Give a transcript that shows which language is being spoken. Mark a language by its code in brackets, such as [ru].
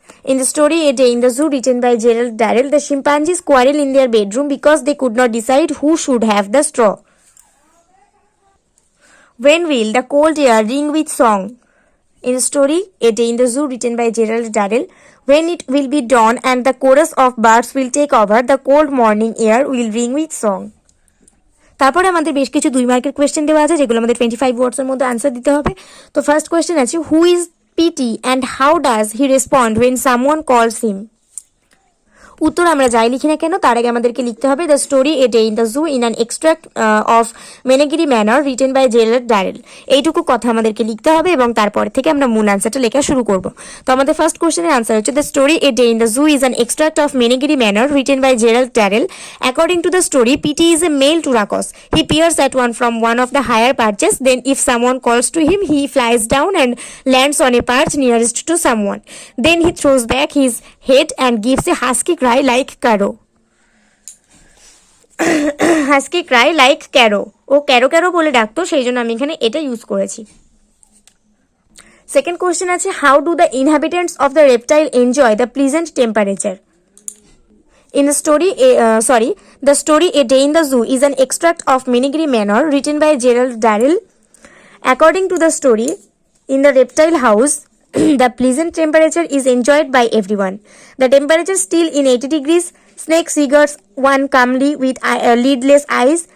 [en] In the story A Day in the Zoo, written by Gerald Darrell, the chimpanzees quarrel in their bedroom because they could not decide who should have the straw. When will the cold air ring with song? In the story A Day in the Zoo, written by Gerald Darrell, when it will be dawn and the chorus of birds will take over, the cold morning air will ring with song. [bn] তারপরে আমাদের বেশ কিছু 2 মার্কের question দেওয়া আছে, যেগুলো আমাদের 25 ওয়ার্ডসের মধ্যে আনসার দিতে হবে। [en] তো first question আছে, who is Pete and how does he respond when someone calls him? [bn] উত্তর আমরা যাই লিখি না কেন, তার আগে আমাদেরকে লিখতে হবে [en] The story A Day in the Zoo in an extract of Menagerie Manor written by Gerald Durrell. [bn] এইটুকু কথা আমাদেরকে লিখতে হবে এবং তারপরে থেকে আমরা মূল আনসারটা লেখা শুরু করব। তো আমাদের ফার্স্ট কোশ্চেনের আনসার হচ্ছে [en] The story A Day in the Zoo is an extract of Menagerie Manor written by Gerald Durrell. According to the story, Pete is a male turacos. He peers at one from one of the higher perches. Then if someone calls to him, he flies down and lands on a perch nearest to someone. Then he throws back his head and gives a husky cry like crow. Husky cry like crow, [bn] ও ক্যারো ক্যারো বলে ডাকতো, সেই জন্য আমি এখানে এটা use করেছি। Second question আছে, [en] How do the inhabitants of the reptile enjoy the pleasant temperature? In the story, the story A Day in the Zoo is an extract of Menigri Manor written by Gerald Darrell. According to the story, in the reptile house, the pleasant temperature is enjoyed by everyone. The temperature still in 80 degrees. Snakes regards one calmly with lidless eyes.